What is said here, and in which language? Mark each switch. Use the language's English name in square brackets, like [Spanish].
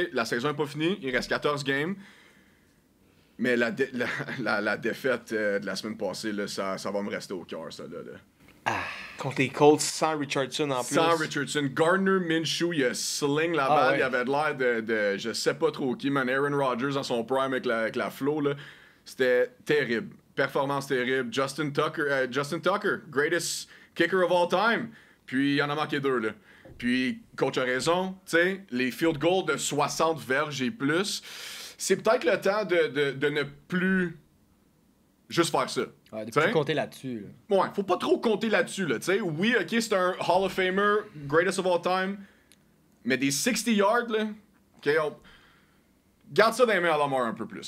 [French] La saison n'est pas finie, il reste 14 games. Mais la défaite de la semaine passée, là, ça va me rester au cœur, ça, là. Contre les Colts sans Richardson en plus. Sans Richardson, Gardner Minshew, il a sling la Ah balle, ouais. il avait l'air de je sais pas trop qui, man. Aaron Rodgers dans son prime avec la flow, là. C'était terrible. Performance terrible. [English] Justin Tucker, greatest kicker of all time. [French] Puis il en a manqué 2, là. Puis, coach a raison, tu sais, les field goals de 60 verges et plus, c'est peut-être le temps de ne plus juste faire ça. Ouais, de T'sais? plus compter là-dessus. Là. Ouais, faut pas trop compter là-dessus, là, tu sais. Oui, OK, c'est un Hall of Famer, [English] greatest of all time, [French] mais des 60 yards, là, OK, garde ça dans les mains à Lamar un peu plus,